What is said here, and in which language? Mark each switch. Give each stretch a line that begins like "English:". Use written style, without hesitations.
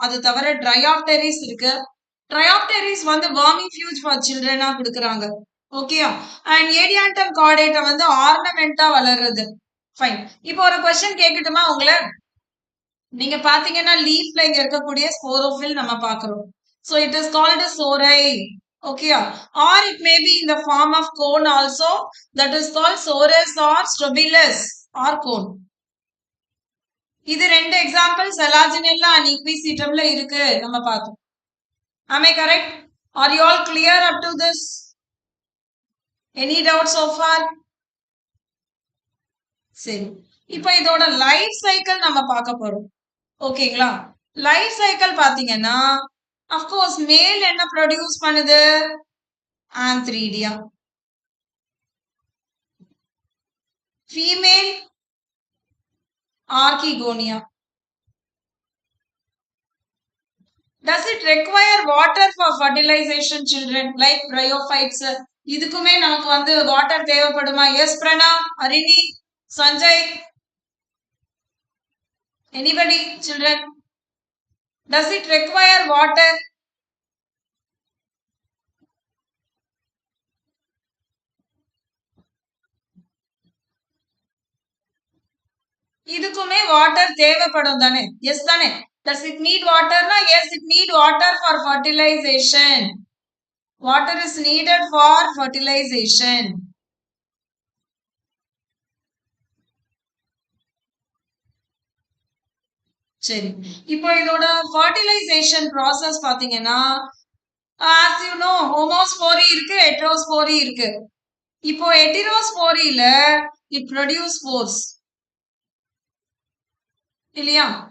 Tamil: அது தவிர ட்ரையாப்டெரிஸ் இருக்கு. ட்ரையாப்டெரிஸ் வந்து வர்மிஃபியூஜ் ஃபார் சில்ட்ரனா கொடுக்குறாங்க. ஓகேயா? அண்ட் ஏடியாண்டம் கார்டேட்டம் வந்து ஆர்னமெண்டா வளருது. ஃபைன். இப்போ ஒரு கொஸ்டின் கேட்கட்டுமா உங்கள? நீங்க பாத்தீங்கன்னா லீஃப்ல இங்க இருக்கக்கூடிய ஸ்போரோஃபில் நம்ம பாக்குறோம்.
English: So it is called a sorai. Okay, or it may be in the form of cone also, that is called sorus or strobilus or cone.
Tamil: இது ரெண்டு எக்ஸாம்பிள் செலாஜினெல்லா அண்ட் இக்விசிட்டம்ல இருக்கு நம்ம பார்த்தோம்.
English: Am I correct? Are you all clear up to this? Any doubt so far?
Tamil: சரி, இப்போ இதோட life cycle நம்ம பார்க்க போறோம். ஓகேங்களா? லைஃப் சைக்கிள் பாத்தீங்கன்னா அஃப்கோர்ஸ் மேல் என்ன ப்ரொடியூஸ் பண்ணுது? ஆந்த்ரீடியா. Female archegonia.
English: Does it require water for fertilization, children, like bryophytes?
Tamil: இதுக்குமே நமக்கு வந்து வாட்டர் தேவைப்படுமா? S பிரணா, Arini, Sanjay, anybody, children?
English: Does it require water?
Tamil: இதுக்குமே வாட்டர் தேவைப்படும் தானே? எஸ் தானே?
English: Does it need water?
Tamil: Na?
English: Yes, it need water for fertilization. Water is needed for fertilization.
Tamil: சரி, இப்போ இதோட fertilization process பாத்தீங்கன்னா
English: as you know
Tamil: ஹோமோஸ்போரி இருக்கு, ஹெட்ரோஸ்போரி இருக்கு. இப்போ ஹெட்டிரோஸ்போரியில
English: it produce spores
Tamil: இல்லையா?